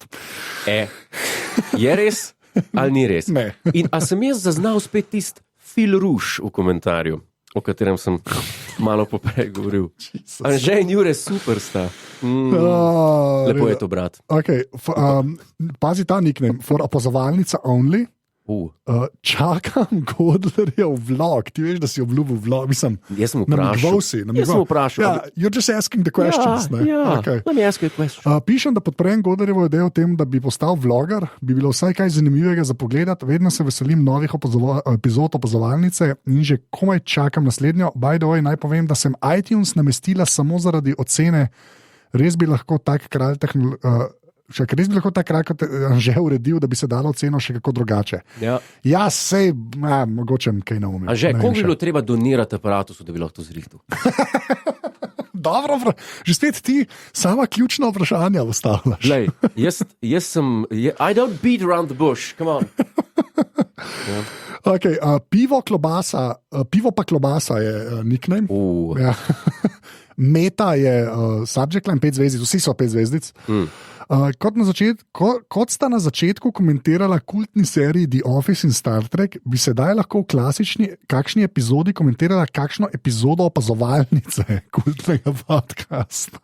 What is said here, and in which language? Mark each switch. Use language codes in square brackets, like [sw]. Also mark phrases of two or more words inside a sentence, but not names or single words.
[sl] Je res ali ni res? Ne. In a sem jaz zaznal spet tisti Phil Rush v komentarju, o katerem sem malo poprej govoril. Anže in Jure, super sta. Lepo je to, brat. Okay. Pazi ta nickname, [en] for opazovalnica only. [sl] Čakam Godlerjev vlog. Ti veš, da si obljubil vlog. Jaz sem vprašal. Jaz sem vprašal. [en] Yeah, you're just asking the questions. Okay. Let me ask you a question. [sl] Pišem, da podprem Godlerjevo idejo o tem, da bi postal vloger. Bi bilo vsaj kaj zanimivega za pogled. Vedno se veselim novih epizod opazovalnice in že komaj čakam naslednjo. [en] By the way, [sl] naj povem, da sem iTunes namestila samo zaradi ocene. Res bi lahko tak kralj res bi lahko ta kraj kot že uredil, da bi se dalo oceno še kako drugače. Ja, sej, mogoče kaj ne umem. Anže, koliko bi bilo treba donirati aparatusu, da bi lahko to zrihtal? Dobro, že spet ti sama ključna vprašanja postavljaš. Glej, jaz sem, [en] I don't beat around the bush, come on. [sl] Okay, pivo pa klobasa je nickname. Ja. Meta je [en] subject line [sl] 5 zvezdic, vsi so 5 zvezdic. Kot sta na začetku komentirala kultni seriji The Office in Star Trek, bi sedaj lahko v kakšni epizodi komentirala kakšno epizodo opazovalnice kultnega podcasta.